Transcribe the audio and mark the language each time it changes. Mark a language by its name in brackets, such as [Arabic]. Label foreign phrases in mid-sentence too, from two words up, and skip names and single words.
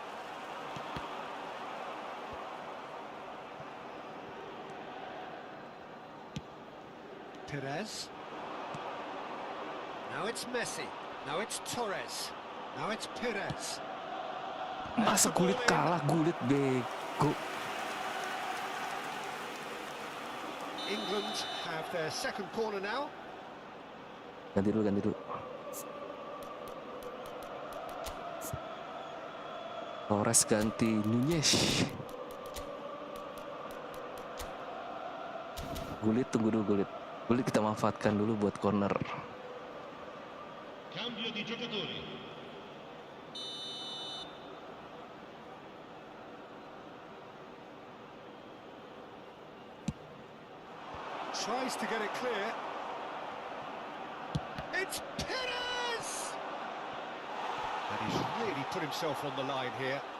[English] Perez. Now it's Messi. Now it's Torres. Now it's Perez. [Indonesian] Masa Gullit kalah, Gullit bego. [English] England have their second corner now. [Indonesian] Ganti dulu. Torres ganti Nunez. Gullit, tunggu dulu Gullit. Gullit kita manfaatkan dulu buat corner. [Italian] Cambio di giocatori. [English] Tries to get it clear. It's Perez! And he's really put himself on the line here.